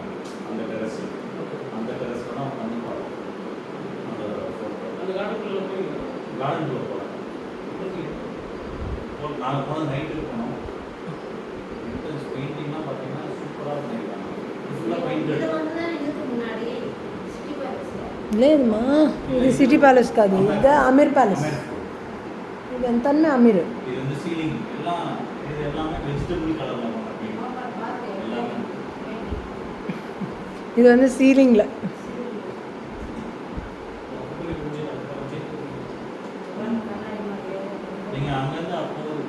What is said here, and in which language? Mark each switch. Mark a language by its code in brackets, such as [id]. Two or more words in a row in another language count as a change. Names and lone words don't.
[ta] அந்த டெரஸ் வேணால் உட்காந்து பார்க்கலாம். அந்த கார்டனுக்குள்ளே போகலாம். நாங்கள் போனது நைட்டுக்கு போனோம். பெயிண்டிங்லாம் பார்த்தீங்கன்னா சூப்பராக பண்ணியிருக்காங்க. ஃபுல்லாக பெயிண்ட் [te] లేదమ్మా ఇది సిటీ ప్యాలెస్ కాదు, ఇది అమీర్ ప్యాలెస్. ఇది ఎంత అమీర్. [ta] இது வந்து சீலிங் எல்லாம் இது எல்லாமே [en] vegetable color [ta] பண்ண எல்லாமே. இது வந்து சீலிங்கில் நீங்கள் அங்கேருந்து அப்போ